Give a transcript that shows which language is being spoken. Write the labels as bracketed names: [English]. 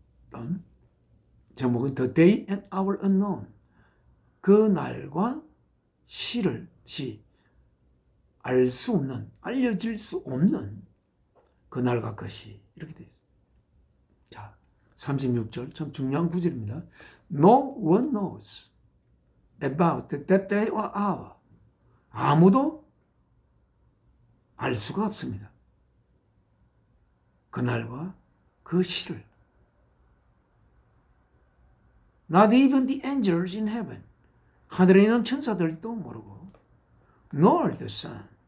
[Korean] 다음 제목은 [English] The Day and Hour Unknown. [Korean] 그 날과 시를 알 수 없는, 알려질 수 없는 그 날과 것이, 이렇게 되어 있습니다. 자, 36절 참 중요한 구절입니다. [English] No one knows about that day or hour. [Korean] 아무도 알 수가 없습니다. 그 날과 그 시를. [English] Not even the angels in heaven. [Korean] 하늘에 있는 천사들도 모르고, [English] nor the Son.